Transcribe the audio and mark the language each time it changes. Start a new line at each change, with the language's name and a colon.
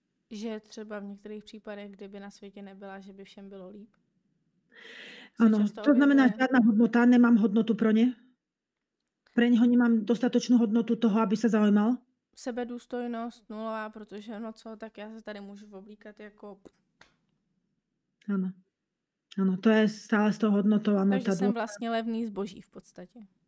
Czech: Že třeba v některých případech, kdyby na světě nebyla, že by všem bylo líp.
Slovak: Áno, to znamená žiadna hodnota, nemám hodnotu pro ne. Pre neho nemám dostatočnú hodnotu toho, aby sa zaujímal.
Czech: Sebedůstojnost nulová, protože no co, tak já se tady můžu oblíkat jako...
Slovak: Áno. Áno, to je stále s tou hodnotou. Áno,
Czech: takže jsem vlastně levný zboží v podstatě.